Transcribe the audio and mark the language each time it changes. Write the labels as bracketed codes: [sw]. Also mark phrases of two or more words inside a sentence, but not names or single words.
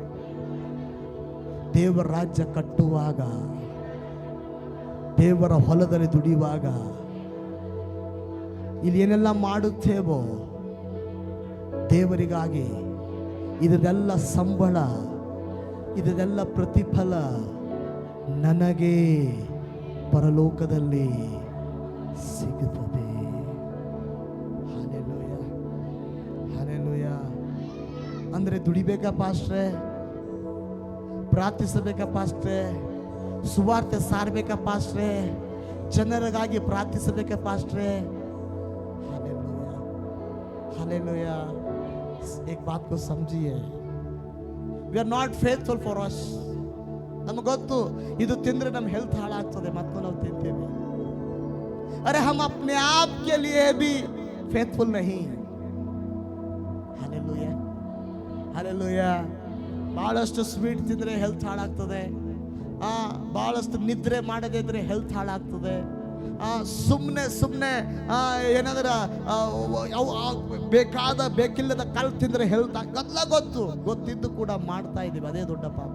[kn] ದೇವರ ರಾಜ್ಯ ಕಟ್ಟುವಾಗ, ದೇವರ ಹೊಲದಲ್ಲಿ ದುಡಿಯುವಾಗ, ಇಲ್ಲಿ ಏನೆಲ್ಲ ಮಾಡುತ್ತೇವೋ ದೇವರಿಗಾಗಿ, ಇದೆಲ್ಲ ಸಂಬಳ, ಇದೆಲ್ಲ ಪ್ರತಿಫಲ ನನಗೆ ಪರಲೋಕದಲ್ಲಿ ಸಿಗುತ್ತದೆ. ಹಲ್ಲೆಲೂಯಾ, ಹಲ್ಲೆಲೂಯಾ. ಅಂದ್ರೆ ದುಡಿಬೇಕಾ ಪಾಸ್ಟ್ರೆ? ಪ್ರಾರ್ಥಿಸಬೇಕಾ ಪಾಸ್ಟ್ರೆ? ಸುವಾರ್ತೆ ಸಾರಬೇಕಾ ಪಾಸ್ಟ್ರೆ? ಜನರಿಗಾಗಿ ಪ್ರಾರ್ಥಿಸಬೇಕಾ ಪಾಸ್ಟ್ರೆ? [hi] हालेलुया, हालेलुया. एक बात को समझिए, [en] we are not faithful for us. [kn] ನಮಗೆ ಗೊತ್ತು ಇದು ತಿಂದ್ರೆ ನಮ್ಮ ಹೆಲ್ತ್ ಹಾಳಾಗ್ತದೆ, ಮತ್ತು ನಾವು ತಿಂತೇವೆ. [hi] अरे हम अपने आप के लिए भी faithful नहीं. हालेलुया, हालेलुया. [kn] ಬಹಳಷ್ಟು ಸ್ವೀಟ್ ತಿಂದ್ರೆ ಹೆಲ್ತ್ ಹಾಳಾಗ್ತದೆ. ಬಹಳಷ್ಟು ನಿದ್ರೆ ಮಾಡದೇ ಇದ್ರೆ ಹೆಲ್ತ್ ಹಾಳಾಗ್ತದೆ. ಸುಮ್ಮನೆ ಏನಾದ್ರೆ ಬೇಕಿಲ್ಲದ ಕಲ್ ತಿಂದ್ರೆ ಹೆಲ್ತ್ ಆಗಲ್ಲ. ಗೊತ್ತಿದ್ದು ಕೂಡ ಮಾಡ್ತಾ ಇದೀವಿ, ಅದೇ ದೊಡ್ಡ ಪಾಪ.